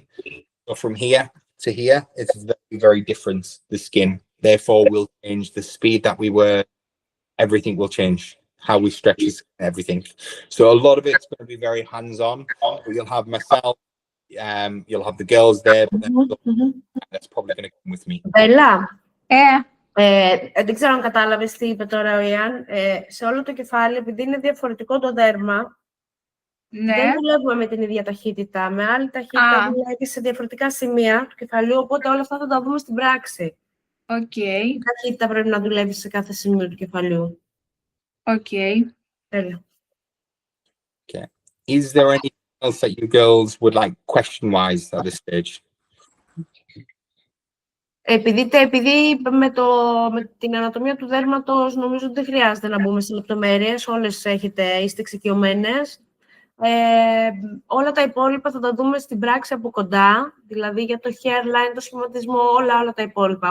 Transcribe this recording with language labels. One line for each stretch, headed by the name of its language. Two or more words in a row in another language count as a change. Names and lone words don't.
English: So from here to here, it's very, very different, the skin. Therefore, we'll change the speed that we work. Everything will change. How we stretch is everything. So a lot of it's going to be very hands-on. You'll have myself, you'll have the girls there, but then that's probably going to come with me.
Greek: Μπέλα, Ε, δεν ξέρω αν κατάλαβες τι είπε τώρα ο Ιαν. Σε όλο το κεφάλι, επειδή είναι διαφορετικό το δέρμα, ναι. δεν δουλεύουμε με την ίδια ταχύτητα. Με άλλη ταχύτητα δουλεύει σε διαφορετικά σημεία του κεφαλιού, οπότε όλα αυτά θα τα δούμε στην πράξη. Οκ. Τι ταχύτητα πρέπει να δουλεύει σε κάθε σημείο του κεφαλιού. Οκ. Τέλεια.
English: Okay. Is there anything else that you girls would like question-wise at this stage?
Greek: Επειδή με την ανατομία του δέρματος νομίζω ότι δεν χρειάζεται να μπούμε σε λεπτομέρειες. Όλες είστε εξοικειωμένες. Όλα τα υπόλοιπα θα τα δούμε στην πράξη από κοντά, δηλαδή για το hairline, το σχηματισμό, όλα τα υπόλοιπα.